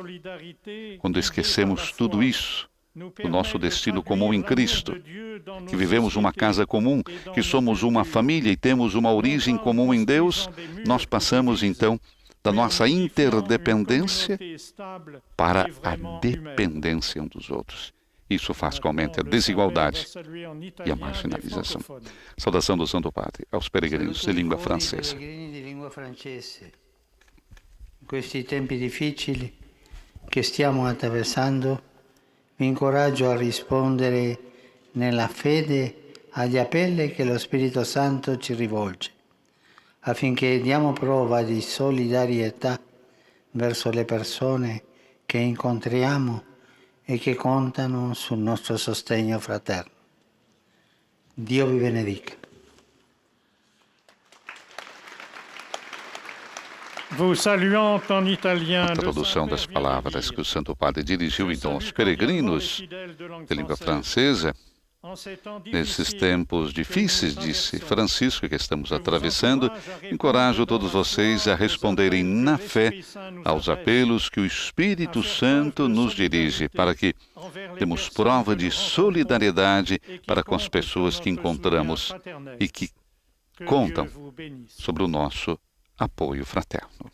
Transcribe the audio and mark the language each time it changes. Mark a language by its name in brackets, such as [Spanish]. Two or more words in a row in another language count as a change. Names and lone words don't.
[Portuguese] Quando esquecemos tudo isso, o nosso destino comum em Cristo, que vivemos uma casa comum, que somos uma família e temos uma origem comum em Deus, nós passamos então da nossa interdependência para a dependência uns dos outros. Isso faz que aumente a desigualdade e a marginalização. Saudação do Santo Padre aos peregrinos de língua francesa. [Italian] In questi tempi difficili che stiamo attraversando, vi incoraggio a rispondere nella fede agli appelli che lo Spirito Santo ci rivolge, affinché diamo prova di solidarietà verso le persone che incontriamo e che contano sul nostro sostegno fraterno. Dio vi benedica. [Portuguese] A tradução das palavras que o Santo Padre dirigiu então aos peregrinos de língua francesa. Nesses tempos difíceis, disse Francisco, que estamos atravessando, encorajo todos vocês a responderem na fé aos apelos que o Espírito Santo nos dirige, para que demos prova de solidariedade para com as pessoas que encontramos e que contam sobre o nosso apoio fraterno.